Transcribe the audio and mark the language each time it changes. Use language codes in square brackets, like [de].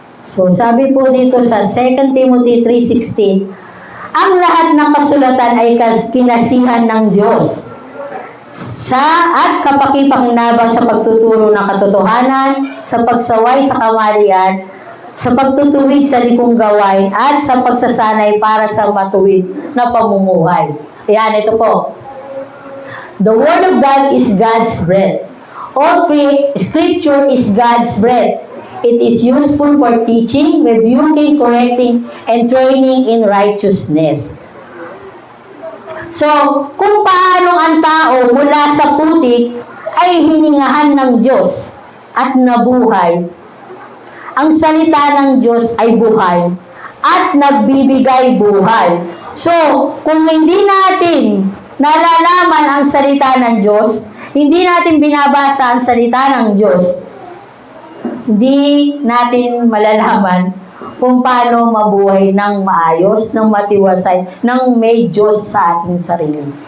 [tl] So, sabi po dito sa 2 Timothy 3:16, ang lahat ng kasulatan ay kinasihan ng Diyos at kapakipakinabang sa pagtuturo ng katotohanan, sa pagsaway sa kamalian, sa pagtutuwid sa likong gawain, at sa pagsasanay para sa matuwid na pamumuhay. Ayan, ito po. [en] The Word of God is God's breath. All Scripture is God's breath. It is useful for teaching, rebuking, correcting, and training in righteousness. [tl] So, kung paano ang tao mula sa putik ay hiningahan ng Diyos at nabuhay, ang salita ng Diyos ay buhay at nagbibigay buhay. So, kung hindi natin nalalaman ang salita ng Diyos, hindi natin binabasa ang salita ng Diyos, hindi natin malalaman kung paano mabuhay ng maayos, ng matiwasay, ng may Diyos sa ating sarili.